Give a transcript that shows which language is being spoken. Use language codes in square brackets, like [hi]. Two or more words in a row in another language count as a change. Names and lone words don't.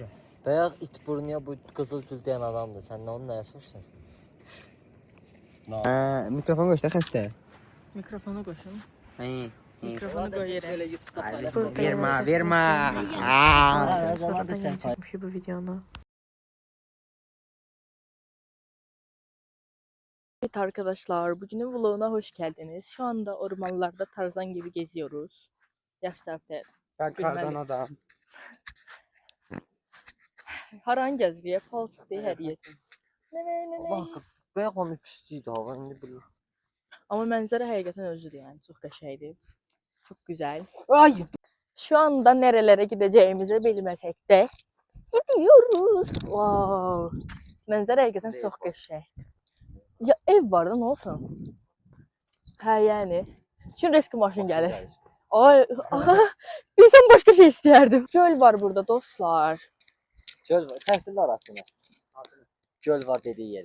[az] Bayaq it burnuya bu qızıl gül deyən adamdır. Sən nə onu nəyə sorsan? Mikrofon qoşda xəstə. Mikrofonu qoşun. Hə. Mikrofonu qoy yerə. Vermə, vermə. Sonradan yeni çəkmişik bu videonu. [tr] Evet arkadaşlar, bugünün vloguna hoş geldiniz. Şu anda ormanlarda Tarzan gibi geziyoruz. [az] Yaxşı [tr] Ben kardan adam. [az] Haran gəzirik, palçıq deyə hər yer. Bayaq onu pislikdi hava indi bu. Amma mənzərə həqiqətən özüdür yəni, çox qəşəngdir. [tr] Çok güzel. Ay. Şu anda nerelere gideceğimizi bilmesek de gidiyoruz. Wow. [az] Mənzərə həqiqətən çox qəşəng. Ya ev var da nə olsun? Hə yəni. Şimdi eski maşın gəlir. Ay, bizden başka şey istəyərdim. Göl var burada dostlar. Göl var. Səsinin arasına. Göl var dediyi yeri.